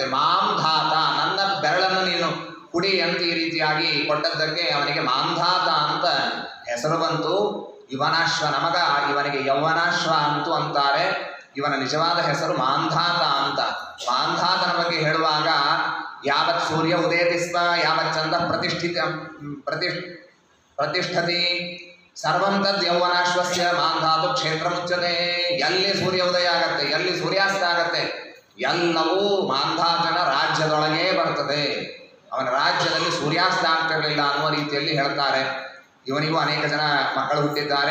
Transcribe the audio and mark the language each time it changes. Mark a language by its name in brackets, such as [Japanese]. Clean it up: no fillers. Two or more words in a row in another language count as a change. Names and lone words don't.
[Kannada] ಮಾಂಧಾತ, ನನ್ನ ಬೆರಳನ್ನು ನೀನು ಕುಡಿ ಅಂತ ಈ ರೀತಿಯಾಗಿ ಕೊಟ್ಟದ್ದಕ್ಕೆ ಅವನಿಗೆ ಮಾಂಧಾತ ಅಂತ ಹೆಸರು ಬಂತು. ಯುವನಾಶ್ವನ ಮಗ, ಇವನಿಗೆ ಯೌವನಾಶ್ವ ಅಂತೂ ಅಂತಾರೆ. ಇವನ ನಿಜವಾದ ಹೆಸರು ಮಾಂಧಾತ ಅಂತ. ಮಾಂಧಾತನ ಬಗ್ಗೆ ಹೇಳುವಾಗ [Sanskrit] ಯಾವತ್ ಸೂರ್ಯ ಉದಯತಿ ಸ್ಮ ಯಾವತ್ ಚಂದ್ರ ಪ್ರತಿಷ್ಠತಿ ಸರ್ವಂ ತದ್ ಯೌವನಾಶ್ವಸ್ಯ ಮಾಂಧಾತು ಕ್ಷೇತ್ರ ಮುಚ್ಚತೆ. [Kannada] ಎಲ್ಲಿ ಸೂರ್ಯ ಉದಯ ಆಗತ್ತೆ, ಎಲ್ಲಿ ಸೂರ್ಯಾಸ್ತ ಆಗತ್ತೆ, ಎಲ್ಲವೂ ಮಾಂಧಾತನ ರಾಜ್ಯದೊಳಗೇ ಬರ್ತದೆ. ಅವನ ರಾಜ್ಯದಲ್ಲಿ ಸೂರ್ಯಾಸ್ತ ಆಗ್ತಿರಲಿಲ್ಲ ಅನ್ನುವ ರೀತಿಯಲ್ಲಿ ಹೇಳ್ತಾರೆ. ಇವನಿಗೂ ಅನೇಕ ಜನ ಮಕ್ಕಳು ಹುಟ್ಟಿದ್ದಾರೆ.